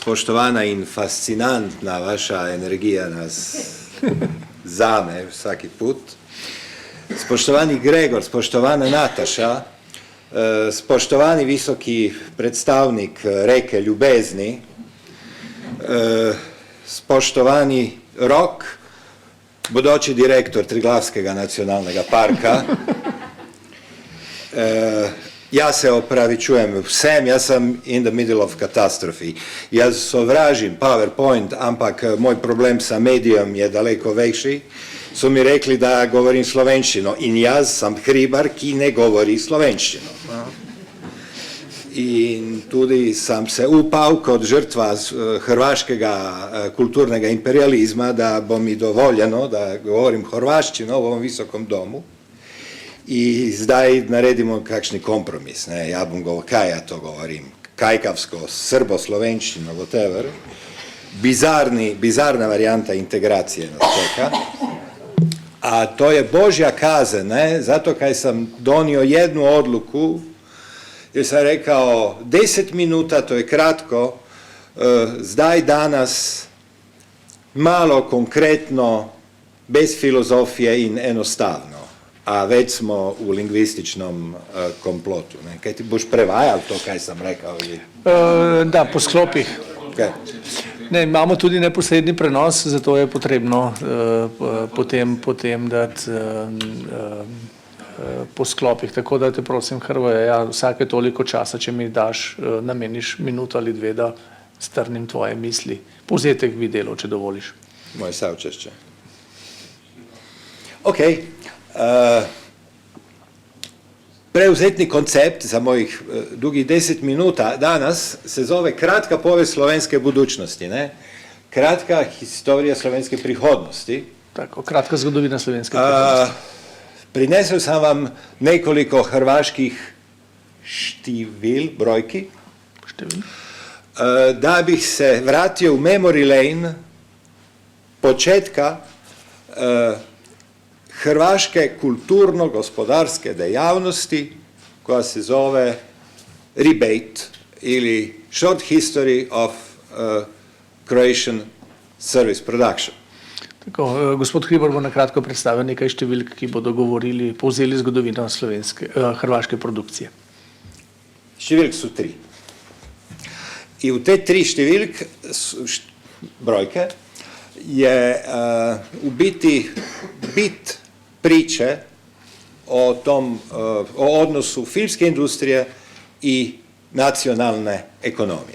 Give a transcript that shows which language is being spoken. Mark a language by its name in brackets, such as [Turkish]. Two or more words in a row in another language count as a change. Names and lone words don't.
[Slovenian] spoštovana in fascinantna vaša energija nas zame vsaki put, spoštovani Gregor, spoštovana Nataša, spoštovani visoki predstavnik reke ljubezni, spoštovani Rok, bodoči direktor Triglavskega nacionalnega parka. Jaz se opravičujem vsem, jaz sem [English] in the middle of catastrophe. [Slovenian] Jaz sovražim PowerPoint, ampak moj problem sa medijem je daleko večji. So mi rekli, da govorim slovenščino in jaz sem Hribar, ki ne govori slovenščino. In tudi sam se upal kot žrtva hrvaškega kulturnega imperializma, da bo mi dovoljeno, da govorim hrvaščino v ovom visokom domu. I zdaj naredimo kakšni kompromis, ne, ja bom govoril, kaj ja to govorim, kajkavsko, srbo-slovenščino, whatever, [Croatian] bizarna varijanta integracije nas čeka, a to je Božja kazen, ne, zato kaj sam donio jednu odluku, jer sam rekao 10 minuta, to je kratko, zdaj danas, malo konkretno, bez filozofije in enostavno. A već smo u lingvističnom komplotu. Ne? Kaj ti boš prevajal to, kaj sam rekao? [Slovenian] Da, po sklopih. Okay. Ne, imamo tudi neposredni prenos, zato je potrebno potem dati po sklopih. Tako da te prosim, Hrvoje, ja, vsake toliko časa, če mi daš, nameniš minuto ali dve, da strnim tvoje misli. Povzetek bi delal, če dovoliš. [Croatian] Moje saučešće. Ok. Preuzetni koncept za mojih dugih 10 minuta danas se zove kratka povijest slovenske budućnosti, ne? [Slovenian] Kratka historija slovenske prihodnosti. Tako, kratka zgodovina slovenske prihodnosti. Prinesel sam vam nekoliko hrvaških štivil, [Croatian] brojki, da bih se vratio u [English] memory lane [Croatian] početka hrvaške kulturno-gospodarske dejavnosti koja se zove rebate ili [English] short history of Croatian service production. [Slovenian] Tako, gospod Hribar bo nakratko predstavil nekaj številk, ki bodo govorili, povzeli zgodovino hrvaške produkcije. [Croatian] Številk su 3. I u te 3 številk brojke je u biti bit priče o odnosu filmske industrije i nacionalne ekonomije.